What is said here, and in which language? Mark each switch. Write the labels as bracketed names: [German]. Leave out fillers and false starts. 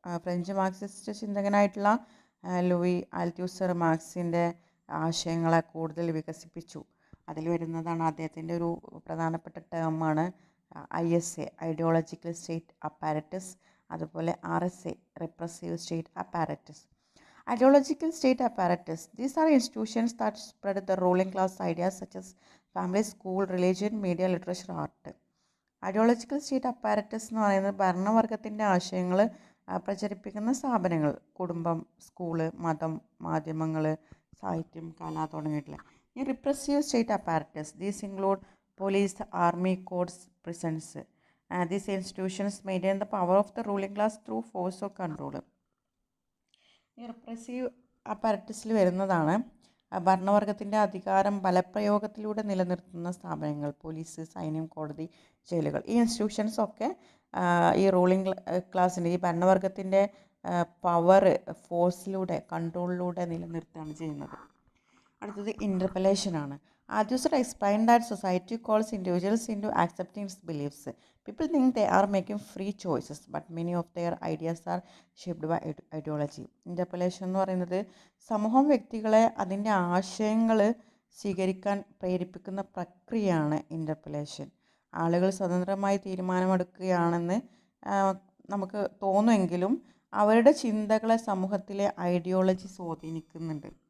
[Malayalam] French Marxist ചിന്തകനായിട്ടുള്ള Louis ആൽത്തൂസർ മാർക്സിൻ്റെ ആശയങ്ങളെ കൂടുതൽ വികസിപ്പിച്ചു. അതിൽ വരുന്നതാണ് അദ്ദേഹത്തിൻ്റെ ഒരു പ്രധാനപ്പെട്ട ടേമാണ് ISA, ഐഡിയോളജിക്കൽ സ്റ്റേറ്റ് അപ്പാരറ്റസ്, അതുപോലെ RSA, repressive state apparatus. [English] Ideological state apparatus. These are institutions that spread the ruling class ideas such as family, school, religion, media, literature, art. [Malayalam] Ideological state apparatus എന്ന് പറയുന്നത് ഭരണവർഗത്തിൻ്റെ ആശയങ്ങൾ പ്രചരിപ്പിക്കുന്ന സ്ഥാപനങ്ങൾ, കുടുംബം, school, മതം, മാധ്യമങ്ങൾ, സാഹിത്യം, കല തുടങ്ങിയിട്ടുള്ള. [English] ഈ repressive state apparatus, these include police, army, courts, prisons. These institutions maintain the power of the ruling class through force of control. [Malayalam] ഈ റിപ്രസീവ് അപ്പാരറ്റസിൽ വരുന്നതാണ് ഭരണവർഗത്തിൻ്റെ അധികാരം ബലപ്രയോഗത്തിലൂടെ നിലനിർത്തുന്ന സ്ഥാപനങ്ങൾ, പോലീസ്, സൈന്യം, കോടതി, ജയിലുകൾ. ഈ ഇൻസ്റ്റിറ്റ്യൂഷൻസൊക്കെ ഈ റൂളിംഗ് ക്ലാസ്സിൻ്റെ, ഈ ഭരണവർഗത്തിൻ്റെ പവർ ഫോഴ്സിലൂടെ, കൺട്രോളിലൂടെ നിലനിർത്തുകയാണ് ചെയ്യുന്നത്. അടുത്തത് ഇൻ്റർപെലേഷനാണ്. [English] Althusser explained that society calls individuals into accepting its beliefs. People think they are making free choices, but many of their ideas are shaped by ideology. [Malayalam] Interpellation എന്ന് പറയുന്നത് സമൂഹം വ്യക്തികളെ അതിൻ്റെ ആശയങ്ങൾ സ്വീകരിക്കാൻ പ്രേരിപ്പിക്കുന്ന പ്രക്രിയയാണ് ഇൻ്റർപെലേഷൻ. ആളുകൾ സ്വതന്ത്രമായി തീരുമാനമെടുക്കുകയാണെന്ന് നമുക്ക് തോന്നുമെങ്കിലും അവരുടെ ചിന്തകളെ സമൂഹത്തിലെ ഐഡിയോളജി സ്വാധീനിക്കുന്നുണ്ട്.